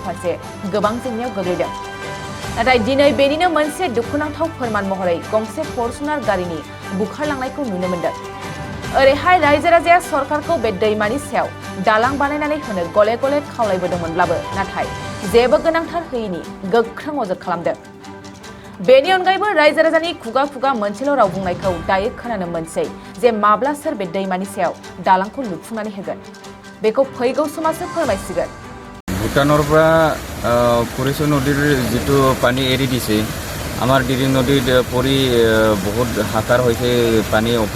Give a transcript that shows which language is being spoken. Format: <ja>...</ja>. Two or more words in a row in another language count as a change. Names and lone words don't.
<brx>फारसे गोबां जेंनायाव गोग्लैदों नाथाय दिनै बेनिनो मोनसे दुखुनांथाव फोरमान महरै गंसे फॉर्च्यूनर गारिनि बुखारलांनायखौ नुनो मोन्दों ओरैहाय रायजो राजाया सरकारखौ बे दैमानि सायाव दालां बानायनानै होनो गले गले खावलायबोदोंमोनब्लाबो नाथाय जेबो गोनांथार होयैनि गोख्रों अजद खालामदों बेनि अनगायैबो रायजो राजानि खुगा खुगा मोनसेल' राव बुंनायखौ दायो खोनानो मोनसै जे माब्ला सोर बे दैमानि सायाव दालांखौ लुफुंनानै होगोन बेखौ फैगौ समासो फोरमायसिगोन</brx> <as>भुटाনৰ পৰা পৰিচয় নদীৰ যিটো পানী এৰি দিছে আমাৰ দিৰিং নদীত পৰি বহুত হাকাৰ হৈছে পানী অভাৰ</as>